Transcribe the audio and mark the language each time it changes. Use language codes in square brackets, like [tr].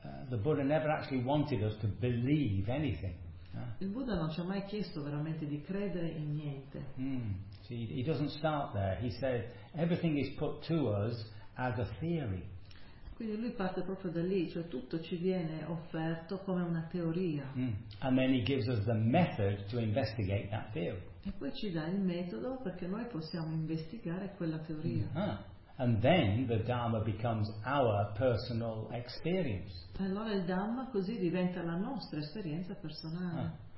[en] The Buddha never actually wanted us to believe anything. [it] Il Buddha non ci ha mai chiesto veramente di credere in niente. [en] See, he doesn't start there. He said everything is put to us as a theory. [it] Quindi lui parte proprio da lì, cioè tutto ci viene offerto come una teoria. [en] And then he gives us the method to investigate that theory. [it] E poi ci dà il metodo perché noi possiamo investigare quella teoria. [en] And then the Dharma becomes our personal experience. [it] Allora il Dhamma così diventa la nostra esperienza personale.